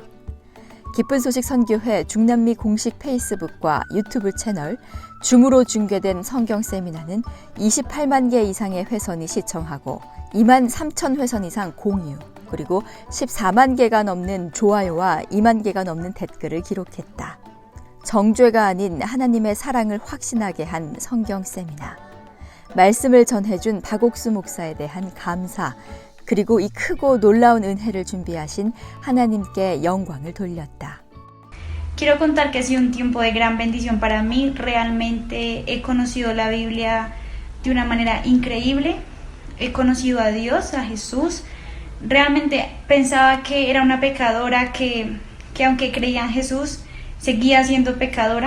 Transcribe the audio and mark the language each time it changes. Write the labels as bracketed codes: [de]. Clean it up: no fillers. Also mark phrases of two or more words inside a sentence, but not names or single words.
[ko] 기쁜 소식 선교회 중남미 공식 페이스북과 유튜브 채널 줌으로 중계된 성경 세미나는 28만 개 이상의 회선이 시청하고 2만 3천 회선 이상 공유, 그리고 14만 개가 넘는 좋아요와 2만 개가 넘는 댓글을 기록했다. 정죄가 아닌 하나님의 사랑을 확신하게 한 성경 세미나. 말씀을 전해준 박옥수 목사에 대한 감사, 그리고 이 크고 놀라운 은혜를 준비하신 하나님께 영광을 돌렸다. [es] Quiero contar que ha sido un tiempo de gran bendición para mí. Realmente he conocido la Biblia de una manera increíble. He conocido a Dios, a Jesús. Realmente pensaba que era una pecadora que aunque creía en Jesús, seguía siendo pecadora.